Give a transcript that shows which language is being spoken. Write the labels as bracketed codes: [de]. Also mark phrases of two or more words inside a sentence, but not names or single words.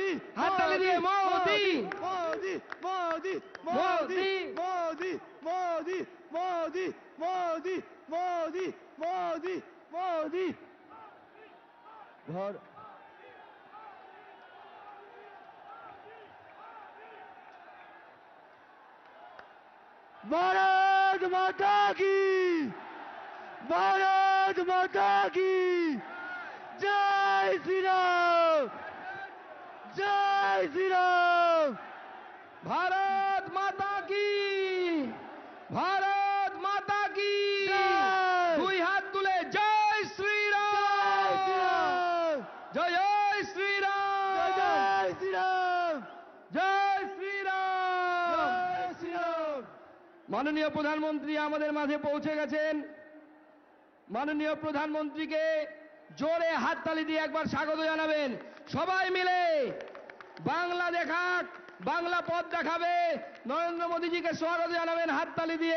[bn] হাততালি দিয়ে মোদি মোদি মোদি মোদি [hi] মোদি মোদি মোদি মোদি মোদি মোদি মোদি ঘর भारत माता की भारत माता की जय श्री राम जय श्री राम भारत माता की भारत माता की [bn] দুই হাত তুলে জয় শ্রীরাম জয় শ্রীরাম [hi] जय श्री राम जय श्रीराम जय श्री राम [bn] মাননীয় প্রধানমন্ত্রী আমাদের মাঝে পৌঁছে গেছেন। মাননীয় প্রধানমন্ত্রীকে জোরে হাততালি দিয়ে একবার স্বাগত জানাবেন। সবাই মিলে বাংলা দেখাক, বাংলা পথ দেখাবে। নরেন্দ্র মোদীজিকে স্বাগত জানাবেন হাততালি দিয়ে।